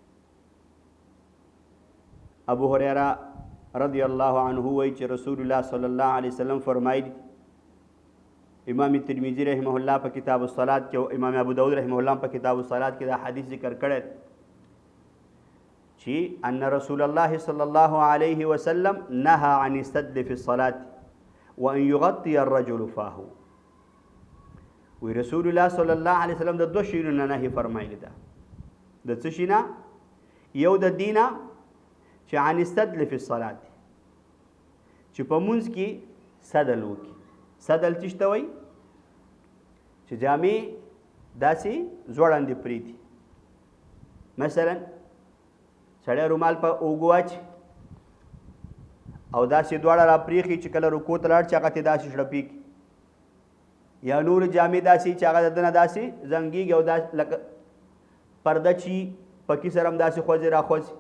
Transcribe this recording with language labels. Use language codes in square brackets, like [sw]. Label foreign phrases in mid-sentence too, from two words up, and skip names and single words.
[ps] ابو هریره [ar] رضی الله عنه [ps] وایي چې [ar] رسول الله صلی الله علیه وسلم [ps] فرمایي امام ترمذی [ar] رحمه الله [ps] په کتاب الصلات کې او امام ابو داود [ar] رحمه الله [ps] په کتاب الصلات کې دا حدیث ذکر کړی چې [ar] ان رسول الله صلی الله علیه وسلم نهى عن السدل في الصلاة وان يغطي الرجل فاه. [ps] وی [ar] رسول الله صلی الله علیه وسلم [ps] د دوه شیونو نه نهي فرمایلی ده. د څه شي نه؟ یو د دینه چې [ar] عن السدل في الصلاة [ps] چې په مونځ کې سدل وکړي. سدل څه ته وایي؟ چې جامې داسې ځوړندې پرېږدي. مثلا سړی رومال په اوږو واچي او داسې دواړه را پرېښي چې کله رکو ته لاړ چې هغه ته داسې شړپي کړي، یا نور جامې داسې چې هغه د دنه داسې زنګېږي او داسې لکه پرده چې پکې سره هم داسې خوځي را خوځي.